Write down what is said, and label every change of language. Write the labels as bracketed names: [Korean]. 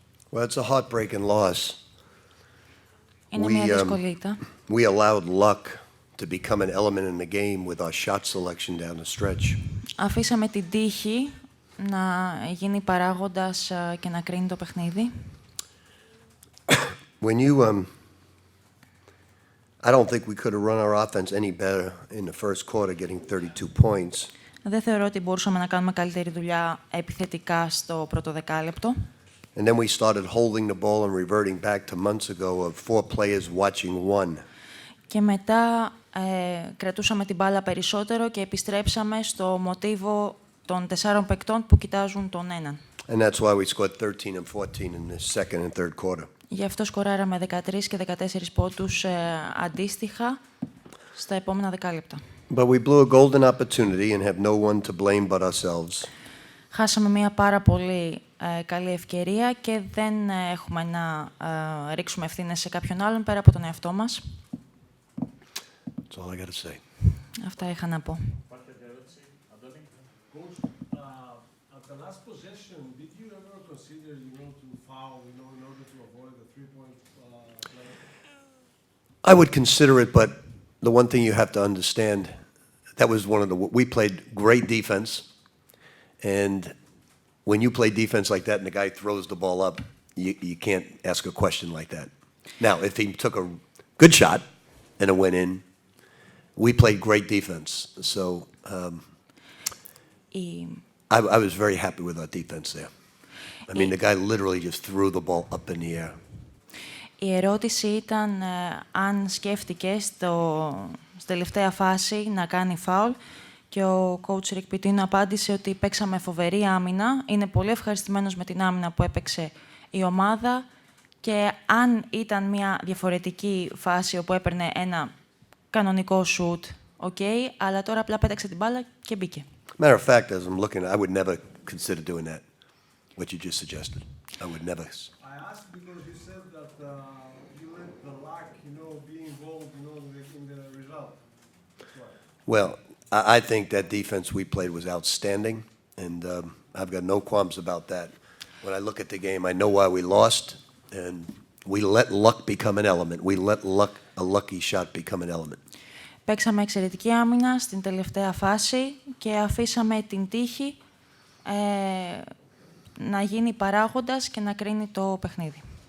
[English] Well, it's a heartbreaking loss. [Greek] Είναι μια δύσκολη ήττα. [English] We allowed luck to become an element in the game with our shot selection down the stretch. [Greek] Αφήσαμε την τύχη να γίνει παράγοντας και να κρίνει το παιχνίδι. [English] When you, I don't think we could have run our offense any better in the first quarter, getting 32 points. [Greek] Δεν θεωρώ ότι μπορούσαμε να κάνουμε καλύτερη δουλειά επιθετικά στο πρώτο δεκάλεπτο. [English] And then we started holding the ball and reverting back to months ago of 4 players watching 1. [Greek] Και μετά κρατούσαμε την μπάλα περισσότερο και επιστρέψαμε στο μοτίβο των 4 παικτών που κοιτάζουν τον έναν. [English] And that's why we scored 13 and 14 in the second and third quarter. [Greek] Γι' αυτό σκοράραμε 13 και 14 πόντους αντίστοιχα στα επόμενα δεκάλεπτα. [English] But we blew a golden opportunity and have no one to blame but ourselves. [Greek] Χάσαμε μια πάρα πολύ καλή ευκαιρία και δεν έχουμε να ρίξουμε ευθύνες σε κάποιον άλλον πέρα από τον εαυτό μας. [English] That's all I got to say. [Greek] Αυτά είχα να πω. [English] Coach, at the last possession, did you ever consider, to foul, in order to avoid the 3-point play? I would consider it, but the one thing you have to understand, that was we played great defense, and when you play defense like that and the guy throws the ball up, you can't ask a question like that. Now, if he took a good shot and it went in, we played great defense. So I was very happy with our defense there. I mean, the guy literally just threw the ball up in the air. [Greek] Η ερώτηση ήταν αν σκέφτηκε στη τελευταία φάση να κάνει φάουλ και ο coach Rick Pitino απάντησε ότι παίξαμε φοβερή άμυνα. Είναι πολύ ευχαριστημένος με την άμυνα που έπαιξε η ομάδα και αν ήταν μια διαφορετική φάση όπου έπαιρνε ένα κανονικό shoot, αλλά τώρα απλά πέταξε την μπάλα και μπήκε. [English] Matter of fact, as I'm looking, I would never consider doing that, what you just suggested. I would never. I asked because you said that you let the luck, be involved, in the result. Well, I think that defense we played was outstanding, and I've got no qualms about that. When I look at the game, I know why we lost, and we let luck become an element. We let a lucky shot become an element. [Greek] Παίξαμε εξαιρετική άμυνα στην τελευταία φάση και αφήσαμε την τύχη να γίνει παράγοντας και να κρίνει το παιχνίδι.